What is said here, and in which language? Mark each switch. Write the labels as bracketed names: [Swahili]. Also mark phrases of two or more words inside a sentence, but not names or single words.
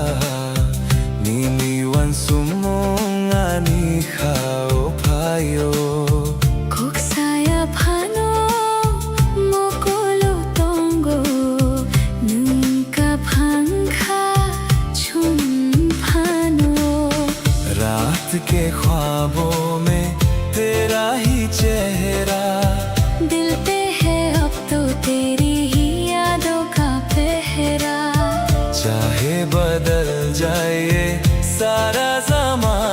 [Kok Borok] nini wan sumong ani khao payo Koksaya phano mokolo tongo nunka phangkha chum phano। [Hindi] रात के ख्वाबों में तेरा ही चेहरा दिल पे है अब तो तेरी ही यादों का पहरा। चाहे बदल जाए सारा जमाना,